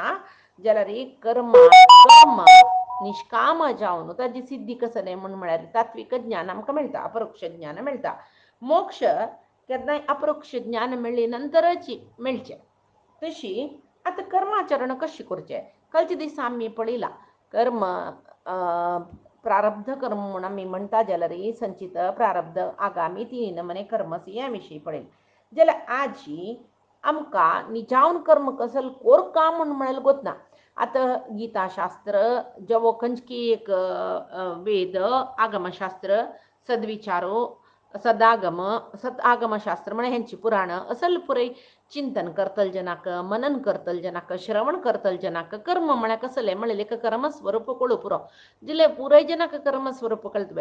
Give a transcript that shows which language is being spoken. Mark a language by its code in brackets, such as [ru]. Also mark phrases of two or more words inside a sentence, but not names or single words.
[kok] जाल्यार कर्म कर्म निष्काम जावन ताजी सिद्धी कसले म्हणून म्हळ्यार तात्विक ज्ञान आमकां मेळटा, अपरोक्ष ज्ञान मेळटा. मोक्ष केन्नाय अपरोक्ष ज्ञान मेळ्ळे नंतरच मेळचें. तशी आतां कर्माचरण कशें करचें कालचे दिसा आमी पळयलां. कर्म प्रारब्ध कर्म म्हणून आमी म्हणटा जाल्यार संचित प्रारब्ध आगामी तीन नमने कर्म ह्या विशीं पळयलें. जाल्यार आजी आमकां निजावन कर्म कसले कोरका म्हणून म्हळ्यार गोतना. आतां गीताशास्त्र जेवो खंयची एक वेद आगमशास्त्र सद्विचारो सदागम आगमशास्त्र म्हळ्यार हेंची पुराणां असल पुरय चिंतन करतल जनाक मनन करतल जनाक श्रवण करतल जनाक कर्म म्हळ्यार कसले म्हळ्यार एक कर्मस्वरूप कळू पुरो जाल्यार पुराय जनाक कर्मस्वरूप कळतवे.